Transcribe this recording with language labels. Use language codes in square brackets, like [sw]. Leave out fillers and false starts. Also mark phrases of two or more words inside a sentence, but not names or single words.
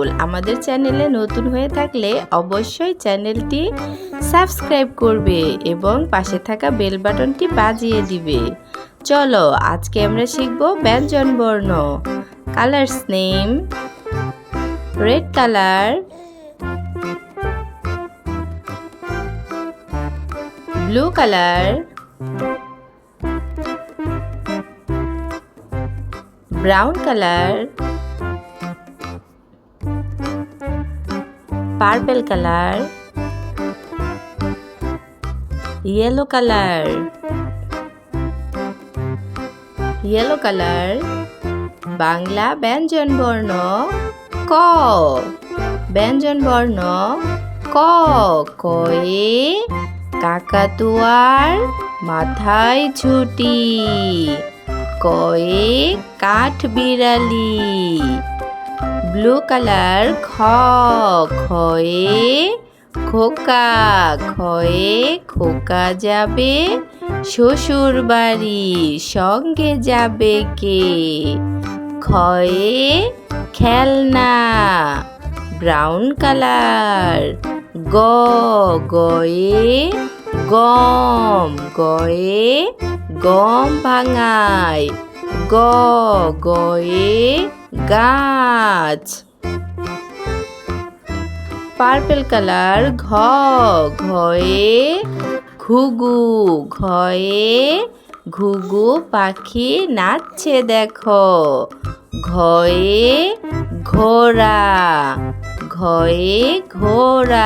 [bn] আমাদের চ্যানেলে নতুন হয়ে থাকলে অবশ্যই চ্যানেলটি সাবস্ক্রাইব করবে এবং পাশে থাকা [en] bell button [bn] বাজিয়ে দিবে। চলো আজকে আমরা শিখব ব্যঞ্জন বর্ণ। [en] colors name: red color, blue color, brown color, purple color, yellow color, yellow color। [bn] বাংলা ব্যঞ্জন বর্ণ ক। ব্যঞ্জন বর্ণ ক। কয়ে কাকাতুয়ার মাথায় ঝুঁটি, কয়ে কাঠ বিড়ালি। [en] blue color খ। [bn] খয়ে খোকা, খয়ে খোকা যাবে শ্বশুর বাড়ি, সঙ্গে যাবে কে? খয়ে খেলনা। [en] brown color গ। [bn] গয়ে গম, গয়ে গম ভাঙায়, গ। গয়ে গাছ। [en] purple color ঘ। [bn] ঘয়ে ঘুঘু, ঘয়ে ঘুঘু পাখি নাচছে দেখো, ঘয়ে ঘোড়া, ঘয়ে ঘোড়া।